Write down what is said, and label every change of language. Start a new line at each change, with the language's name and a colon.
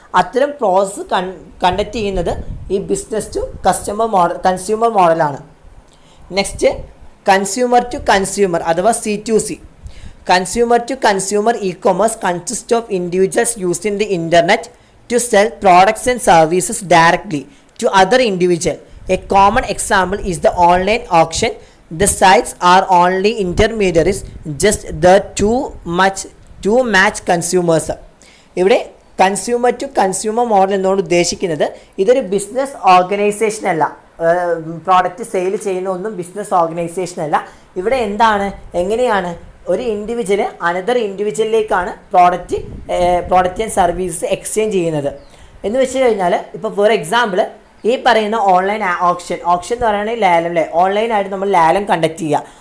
Malayalam: അത്തരം process conduct ചെയ്യുന്നത് ഈ ബിസിനസ് ടു കൺസ്യൂമർ മോഡലാണ്. നെക്സ്റ്റ് കൺസ്യൂമർ ടു കൺസ്യൂമർ അഥവാ C2C.
English: Consumer to consumer e-commerce consist of individuals using the internet to sell products and services directly to other individual. A common example is the online auction. The sites are only intermediaries just the to match consumers.
Malayalam: ഇവിടെ consumer to consumer model എന്നോട് ഉദ്ദേശിക്കുന്നത് ഇതൊരു business organisation അല്ല. Product sale ചെയ്യുന്ന ഒന്നും business organisation അല്ല. ഇവിടെ എന്താണ് എങ്ങനെയാണ് ഒരു individual another ഇൻഡിവിജ്വലിലേക്കാണ് product and services exchange ചെയ്യുന്നത് എന്ന് വെച്ച് കഴിഞ്ഞാൽ ഇപ്പോൾ
English: for example
Malayalam: ഈ പറയുന്ന ഓൺലൈൻ ഓപ്ഷൻ എന്ന് പറയുകയാണെങ്കിൽ ലേലം അല്ലേ, ഓൺലൈനായിട്ട് നമ്മൾ ലേലം കണ്ടക്ട് ചെയ്യുക.